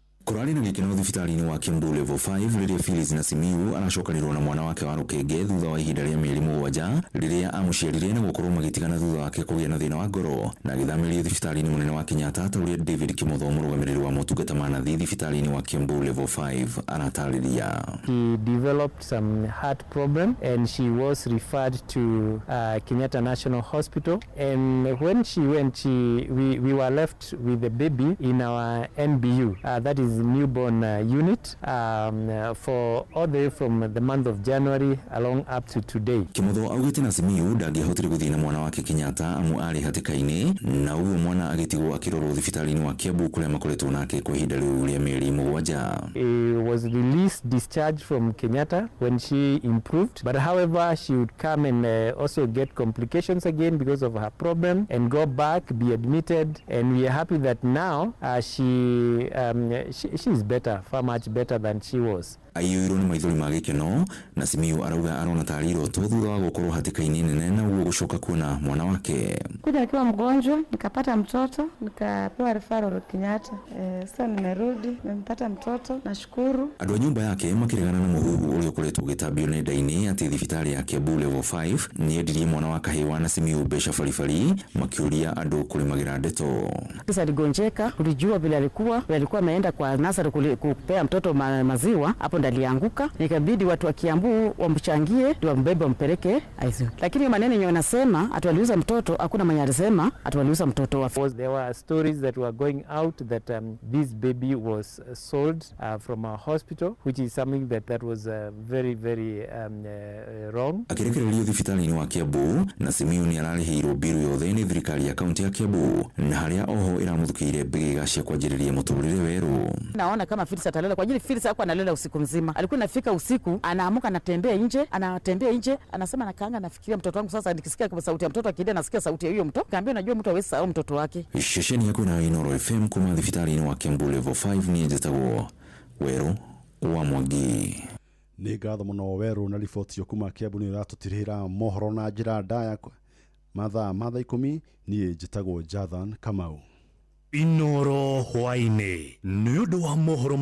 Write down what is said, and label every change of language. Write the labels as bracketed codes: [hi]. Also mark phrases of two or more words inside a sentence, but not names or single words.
[ki] Kurali na gikeno thibitarĩ-inĩ wa Kiambu level 5 rĩrĩa Phyllis na Simiyu aracokanĩrwo na mwana wake wa rũkenge thutha wa ihinda rĩa mĩeri mũgwanja rĩrĩa amũciarire na gũkorwo magĩtigana thutha wake kũgĩa na thĩna wa ngoro na agĩthamĩrio thibitarĩ-inĩ mũnene wa Kenyatta ũrĩa David Kimotho mũrũgamĩrĩri wa motungata ma nathi thibitarĩ-inĩ wa Kiambu level 5 aratarĩria. [en] He developed some heart problem and she was referred to Kenyatta National Hospital, and when she went we were left with the baby in our NBU, that is newborn unit, for all the way from the month of January along up to today. [ki] Kimotho augĩte na Simiyu ndangĩahotire gũthiĩ na mwana wake Kenyatta amu arĩ hatĩka-inĩ na uguo mwana agĩtigwo akĩrorwo thibitarĩ-inĩ wa Kiambu kũrĩa makoretwo nake kwa ihinda rĩu rĩa mĩeri mũgwanja. [en] He was released, discharged from Kenyatta when she improved, but however she would come and also get complications again because of her problem and go back, be admitted, and we are happy that now she is better, far much better than she was. [ki] Aiyũirwo nĩ maithori ma gĩkeno na Simiyu arauga arona tarĩ iroto thutha wa gũkorwo hatĩka-inĩ nene na uguo gũcoka kuona mwana wake. [sw] Kuja akiwa mgonjwa nikapata mtoto nikapewa referral Kenyatta. Sasa nimerudi nimepata mtoto, nashukuru. [ki] Andũ a nyũmba yake makĩregana na mũhuhu ũrĩa ũkoretwo ũgĩtambio nenda-inĩ atĩ thibitarĩ ya Kiambu level 5 nĩendirie mwana wa kahĩwa na Simiyu mbeca baribari makĩũria andũ kũrĩmagĩra ndeto. [sw] Kisa aligonjeka, tulijua vile alikuwa ameenda kwa nasari kupea mtoto maziwa, hapo alianguka, nikabidi watu wa Kiambu wamchangie ndio wambebe wampeleke ICU. Lakini maneno yenyewe wanasema atualiuza mtoto, hakuna mwenye alisema atualiuza mtoto wa. [en] There were stories that were going out that this baby was sold from a hospital, which is something that was very wrong. [ki] Akirekererio thibitarĩ-inĩ wa Kiambu na Simiyu nĩ ararĩhĩirwo biru yothe nĩ thirikari ya kaunti ya Kiambu na harĩa oho ĩramũthukĩire mbĩgĩga cia kwanjĩrĩria mũtũrĩre werũ. [sw] Naona kama Phyllis atalela kwa ajili Phyllis hakuwa analala usiku mzima. Alikuwa nafika usiku, anaamuka anatembea nje, anasema nakaanga nafikiria mtoto wangu. Sasa nikisikia kwa sauti ya mtoto akilia, nasikia sauti ya huyo mtoto. Kaambia najua mtu hawezi sahau mtoto wake. [ki] Shesheni yako na Inoro FM kuma thibitarĩ-inĩ wa Kiambu level 5 ni njĩtagwo Werũ wa Mwangi. Nĩ ngatho mũno Werũ na riboti yo kuma Kiambu nĩ ũratũtirĩra mohoro na njĩra ndaya mathaa 10 niĩ njĩtagwo Jathan Kamau. Inoro hwainĩ nĩ ũndũ wa mohoro